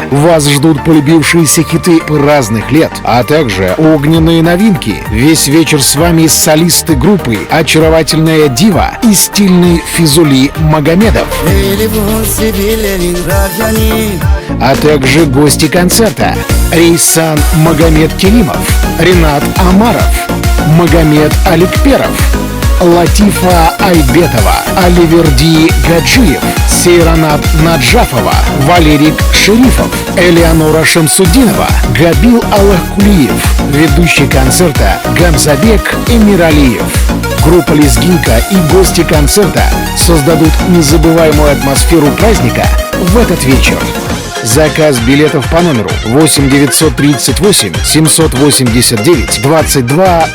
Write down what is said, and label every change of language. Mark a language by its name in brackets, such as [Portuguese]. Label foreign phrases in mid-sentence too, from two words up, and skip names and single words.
[Russian] Вас ждут полюбившиеся хиты разных лет, а также огненные новинки. Весь вечер с вами солисты группы, очаровательная дива и стильный Физули Магомедов. А также гости концерта: Рейсан Магомед Керимов, Ренат Амаров, Магомед Аликперов, Латифа Айбетова, Аливерди Гаджиев, Сейранат Наджафова, Валерик Шерифов, Элеонора Шамсудинова, Габил Аллахкулиев. Ведущий концерта Гамзабек Эмиралиев. Группа «Лезгинка» и гости концерта создадут незабываемую атмосферу праздника в этот вечер. Заказ билетов по номеру 8 938 789 2209.